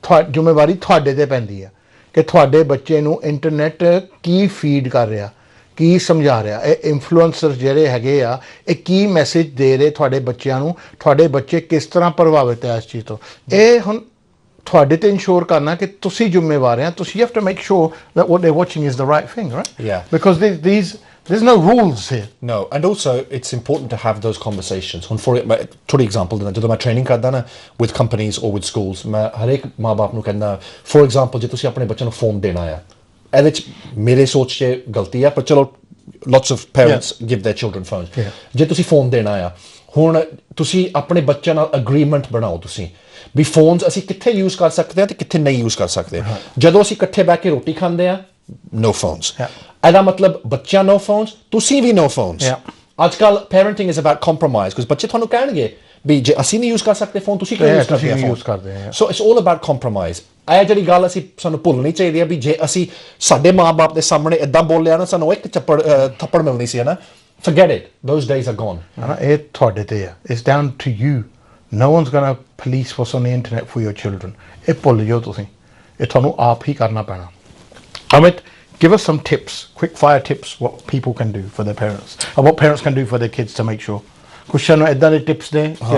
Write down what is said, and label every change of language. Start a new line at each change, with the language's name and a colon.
Punjabi: ਜ਼ਿੰਮੇਵਾਰੀ ਤੁਹਾਡੇ ਤੇ ਪੈਂਦੀ ਆ ਕਿ ਤੁਹਾਡੇ ਬੱਚੇ ਨੂੰ ਇੰਟਰਨੈਟ ਕੀ ਫੀਡ ਕਰ ਰਿਹਾ ਕੀ ਸਮਝਾ ਰਿਹਾ ਇਹ ਇਨਫਲੂਐਂਸਰ ਜਿਹੜੇ ਹੈਗੇ ਆ ਇਹ ਕੀ ਮੈਸੇਜ ਦੇ ਰਹੇ ਤੁਹਾਡੇ ਬੱਚਿਆਂ ਨੂੰ ਤੁਹਾਡੇ ਬੱਚੇ ਕਿਸ ਤਰ੍ਹਾਂ ਪ੍ਰਭਾਵਿਤ ਹੈ ਇਸ ਚੀਜ਼ ਤੋਂ ਇਹ ਹੁਣ ਤੁਹਾਡੇ ਤੇ ਇੰਸ਼ੋਰ ਕਰਨਾ ਕਿ ਤੁਸੀਂ ਜ਼ਿੰਮੇਵਾਰ ਆ ਤੁਸੀਂ
English: have to make sure that what they're watching is the right thing right yeah because there's no rules here no and also it's important to have those conversations
Punjabi: ਹੁਣ for ਥੋੜੀ ਐਗਜ਼ਾਮਪਲ ਦਿੰਦਾ ਜਦੋਂ ਮੈਂ ਟ੍ਰੇਨਿੰਗ ਕਰਦਾ ਨਾ
English: with companies or with schools
Punjabi: ਮੈਂ ਹਰੇਕ ਮਾਂ-ਬਾਪ ਨੂੰ ਕਹਿੰਦਾ for example ਜੇ ਤੁਸੀਂ ਆਪਣੇ ਬੱਚੇ ਨੂੰ ਫੋਨ ਦੇਣਾ ਆ ਇਹਦੇ ਚ ਮੇਰੇ ਸੋਚ 'ਚ ਗਲਤੀ ਆ ਪਰ ਚਲੋ
English: lots of parents give their children phones
Punjabi: ਜੇ ਤੁਸੀਂ ਫੋਨ ਦੇਣਾ ਆ ਹੁਣ ਤੁਸੀਂ ਆਪਣੇ ਬੱਚਿਆਂ ਨਾਲ ਅਗਰੀਮੈਂਟ ਬਣਾਓ ਤੁਸੀਂ ਵੀ ਫੋਨਸ ਅਸੀਂ ਕਿੱਥੇ ਯੂਜ਼ ਕਰ ਸਕਦੇ ਹਾਂ ਤੇ ਕਿੱਥੇ ਨਹੀਂ ਯੂਜ਼ ਕਰ ਸਕਦੇ ਜਦੋਂ ਅਸੀਂ ਇਕੱਠੇ ਬਹਿ ਕੇ ਰੋਟੀ ਖਾਂਦੇ ਆ no phones ਇਹਦਾ ਮਤਲਬ ਬੱਚਿਆਂ no phones ਤੁਸੀਂ ਵੀ no phones ਅੱਜ ਕੱਲ
English: parenting is about compromise because
Punjabi: ਬੱਚੇ ਤੁਹਾਨੂੰ ਕਹਿਣਗੇ ਵੀ ਜੇ ਅਸੀਂ ਨਹੀਂ ਯੂਜ਼ ਕਰ ਸਕਦੇ ਫੋਨ ਤੁਸੀਂ ਕਿਉਂ ਯੂਜ਼ ਕਰਦੇ ਆ so it's all about compromise ਇਹ ਜਿਹੜੀ ਗੱਲ ਅਸੀਂ ਸਾਨੂੰ ਭੁੱਲਣੀ ਚਾਹੀਦੀ ਹੈ ਵੀ ਜੇ ਅਸੀਂ ਸਾਡੇ ਮਾਂ-ਬਾਪ ਦੇ ਸਾਹਮਣੇ ਇਦਾਂ ਬੋਲਿਆ ਨਾ ਸਾਨੂੰ ਇੱਕ ਥੱਪੜ ਮਿਲਣੀ ਸੀ ਨਾ
English: forget it those days are gone
Punjabi: ਇਹ ਤੁਹਾਡੇ ਤੇ ਆ
English: it's down to you no one's going to police what's on the internet for your children
Punjabi: ਇਹ ਭੁੱਲ ਜਾਓ ਤੁਸੀਂ ਇਹ ਤੁਹਾਨੂੰ ਆਪ ਹੀ ਕਰਨਾ ਪੈਣਾ
English: Amit give us some tips quick fire tips what people can do for their parents and what parents can do for their kids to make sure Question tips there.